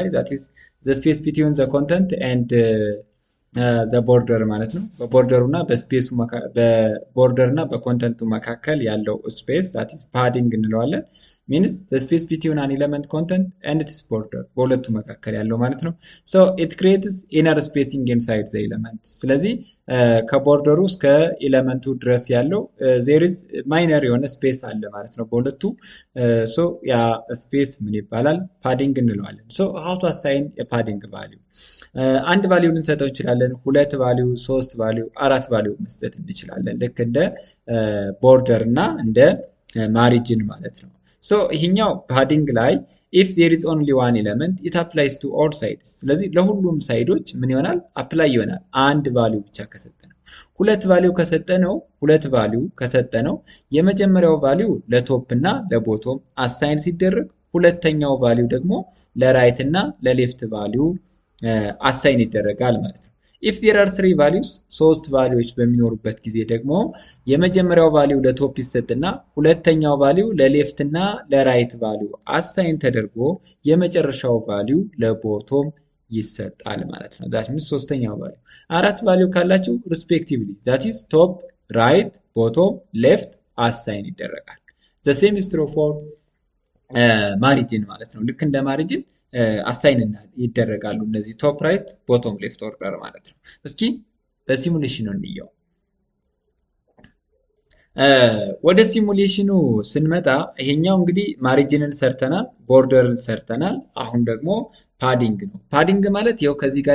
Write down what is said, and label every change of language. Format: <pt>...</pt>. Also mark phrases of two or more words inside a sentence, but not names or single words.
<en>that's the space between the content and the border</en> <am>ማለት ነው። በቦርደሩ እና በስፔሱ በቦርደር እና በኮንተንቱ መካከል ያለው ስፔስ</am> <en>that's padding</en> <am>እንለዋለን።</am> <en>means the space between an element content and its border</en> <am>በሁለቱ መካከል ያለው ማለት ነው።</am> <en>so it creates inner spacing inside the element።</en> <am>ስለዚህ ከቦርደሩ እስከ ኤለመንቱ ድረስ ያለው</am> <en>there is minor</en> <am>የሆነ ስፔስ አለ ማለት ነው በሁለቱ። ሶ ያ ስፔስ ምን ይባላል? ፓዲንግ እንለዋለን።</am> <en>so how to assign</en> <am>የፓዲንግ ቫሊዩ አንድ ቫሊዩ ልንሰጠው እንችላለን፣ 2 ቫሊዩ፣ 3 ቫሊዩ፣ 4 ቫሊዩ መስጠት እንችላለን። ልክ እንደ ቦርደር እና እንደ ማሪጅን ማለት ነው። ሶ ይሄኛው ፓዲንግ ላይ</am> <en>if there is only one element it applies to all sides።</en> <am>ስለዚህ ለሁሉም ሳይዶች ምን ይሆናል? አፕላይ ይሆናል። አንድ ቫሊዩ ብቻ ከሰጠነው። 2 ቫሊዩ ከሰጠነው የመጀመሪያው ቫሊዩ ለቶፕ እና ለቦቶም አሳይን ሲደረግ፣ ሁለተኛው ቫሊዩ ደግሞ ለራይት እና ለሌፍት ቫሊዩ አሳይን ይደረጋል ማለት ነው።</am> <en>if there are 3 values</en> <am>3 ቫልዩዎች በሚኖሩበት ጊዜ ደግሞ የመጀመሪያው ቫልዩ ለቶፕ ይሰጥና ሁለተኛው ቫልዩ ለሌፍት እና ለራይት ቫልዩ አሳይን ተደርጎ የመጨረሻው ቫልዩ ለቦቶም ይሰጣል ማለት ነው።</am> <en>that means</en> <am>ሶስተኛው ቫልዩ። 4 ቫልዩ ካላችሁ</am> <en>respectively that is top, right, bottom, left</en> <am>አሳይን ይደረጋል።</am> <en>the same is true for</en> <am>ማሪጅን ማለት ነው። ልክ እንደ ማሪጅን አሳይን ይደረጋሉ እነዚህ</am> <en>top, right, bottom, left order</en> <am>ማለት ነው። እስኪ በሲሙሌሽኑ እንየው። ወደ ሲሙሌሽኑ ስንመጣ ይሄኛው እንግዲህ ማሪጅንን ሰርተናል፣ ቦርደርን ሰርተናል። አሁን ደግሞ ፓዲንግ ነው። ፓዲንግ ማለት ይኸው ከዚህ ጋር</am>